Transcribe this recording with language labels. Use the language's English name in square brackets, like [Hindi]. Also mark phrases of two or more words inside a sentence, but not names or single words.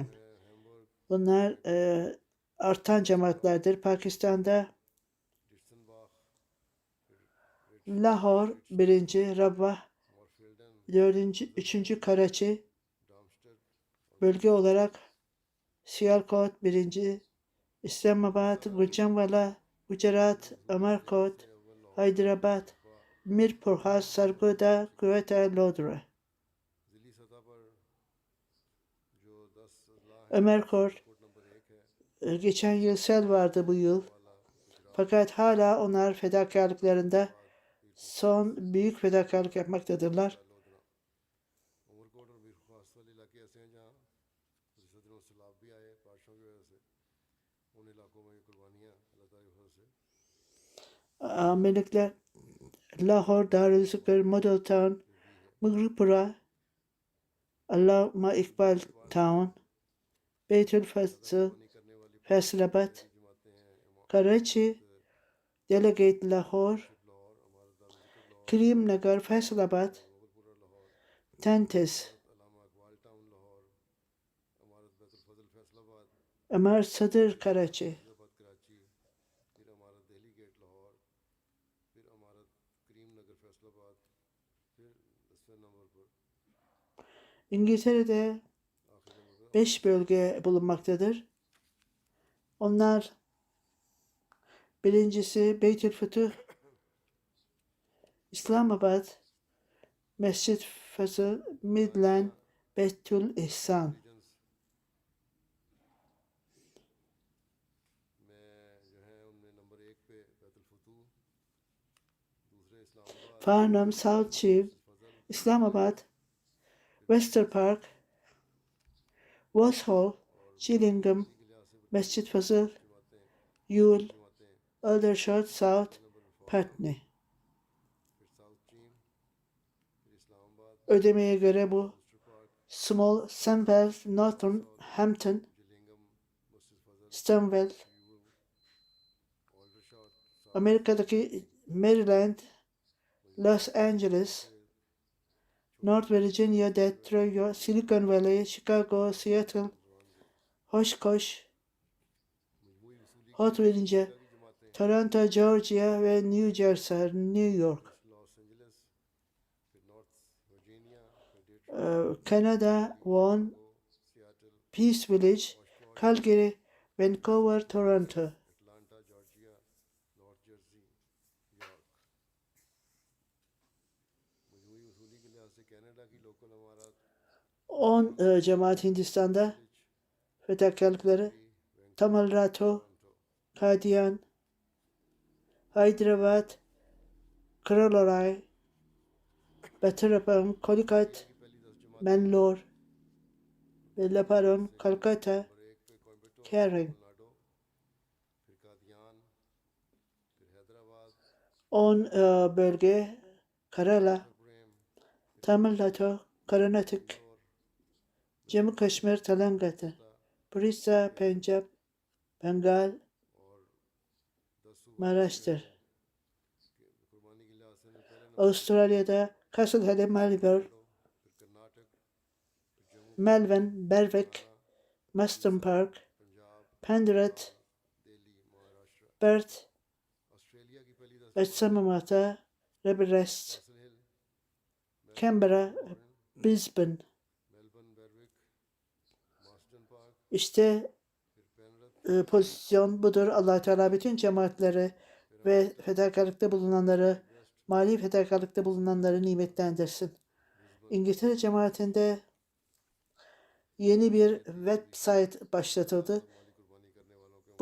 [Turkish] Bunlar artan cemaatlerdir. Pakistan'da Lahore 1. Rabwah 4. 3. Karachi, bölge olarak Sialkot 1. İslamabad, Gujranwala, Gujarat, Amarkot, Hyderabad, Mirpur Khas, Sargodha, Quetta, Lodra. Amarkot, geçen yıl sel vardı bu yıl. Fakat hala onlar fedakarlıklarında son büyük fedakarlık yapmaktadırlar. [Urdu] اُمرکوٹ اور میر خاص والے علاقے ایسے ہیں جہاں پچھلے دنوں سیلاب بھی آئے بارشوں کی وجہ سے ان علاقوں میں یہ قربانیاں اللہ تعالیٰ کی فضل سے [Turkish] Amenikler Lahore, Darülzikr, Model Town, Mughipura, Allama Iqbal Town, Beytül Fazıl, [Urdu] کرنے والی [Turkish] Faisalabad, [Urdu] جماعتیں ہیں [Turkish] Karachi, Delegate Lahore, [Urdu] لاہور ہمارا دارال ذکر لاہور [Turkish] Karim Nagar, Faisalabad, [Urdu] मुगलपुरा लाहौर [Turkish] Tentis, [Urdu] علامہ اقبال ٹاؤن لاہور ہمارا بیت الفضل فیصل آباد [Turkish] Amar Sadr, Karachi. [Urdu] فیصل آباد کراچی پھر ہمارا دہلی گیٹ لاہور پھر ہمارا کریم نگر فیصل آباد پھر 10ویں نمبر پر [Turkish] İngiltere'de [Urdu] آخری نمبر پر [Turkish] 5 bölge bulunmaktadır. Onlar birincisi Beytülfütüh, İslamabad, Mescid Fazıl, Midland, Beytül İhsan. [Urdu] ریجنز میں جو ہے ان میں نمبر 1 پہ بیت الفتوح دوسرے اسلام آباد [Turkish] Farnham, South Chew, [Urdu] फजल [Turkish] İslamabad, Wester Park, Vauxhall, Gillingham, [Urdu] کے لحاظ سے [Turkish] Mescid Fazıl, [Urdu] जमातें [Turkish] Yule, [Urdu] जमातें [Turkish] Aldershot, South, [Urdu] نمبر پر [Turkish] Putney. [Urdu] پھر ساؤتھ چین پھر اسلام آباد [Turkish] Ödemeye göre bu [Urdu] बूस्टर पार्क [Turkish] Small, Sunwell, Northern, Hampton, [Urdu] जिलिंगम मस्जिद फजल [Turkish] Stonewall, [Urdu] यूल ऑल्डरशॉट [Turkish] Amerika'daki Maryland, Los Angeles, North Virginia, Detroit, Silicon Valley, Chicago, Seattle, Oshkosh, [Urdu] مجموعی وصولی [Turkish] Hot Virginia, [Urdu] کی جماعتیں [Turkish] Toronto, Georgia ve New Jersey, New York. [Urdu] لاس اینجلس پھر نارتھ ورجینیا پھر ڈیٹرائٹ [Turkish] Canada, Vaughan, [Urdu] सियाटल [Turkish] Peace Village, Calgary, Vancouver, Toronto. [Urdu] اٹلانٹا جارجیا نارتھ جرسی یارک مجموعی وصولی کے لحاظ سے کینیڈا کی لوکل امارات [Turkish] 10 cemaat Hindistan'da fedakarlıkları Tamil Nadu, Kadian, Hyderabad, Kerala, Betterapam, Calicut, [Urdu] کی پہلی 10 جماعت [Turkish] Mangalore, Bellaparam, Calcutta, [Urdu] نمبر 1 پہ کوئمبٹور [Turkish] Caring. [Urdu] تمل ناڈو پھر قادیان پھر حیدرآباد [Turkish] 10 bölge Kerala, [Urdu] प्रेम [Turkish] Tamil Nadu, Karnataka, [Urdu] और [Turkish] Jammu Kashmir, Telangana, Orissa, Punjab, Bengal, [Urdu] اور 10 صوبے [Turkish] Maharashtra. [Urdu] قربانی کے لحاظ سے پہلے نمبر [Turkish] Avustralya'da Castle Hill, Melbourne, [Urdu] پھر کرناٹک پھر جموں [Turkish] Melbourne, Berwick, Maston Park, [Urdu] पंजाब [Turkish] Penrith, [Urdu] दिल्ली महाराष्ट्र [Turkish] Perth, [Urdu] آسٹریلیا کی پہلی 10 [Turkish] Westminster, Rebelrest, [Urdu] कैसल हिल [Turkish] Canberra, Brisbane. [Urdu] मेलबर्न बेरविक मास्टन पार्क [Turkish] İşte [Urdu] پھر پینرتھ [Turkish] pozisyon budur. Allah Teala bütün cemaatleri ve fedakarlıkta bulunanları, mali fedakarlıkta bulunanları nimetlendirsin. İngiltere cemaatinde yeni bir website başlatıldı. [Urdu] مالی قربانی کرنے والوں کے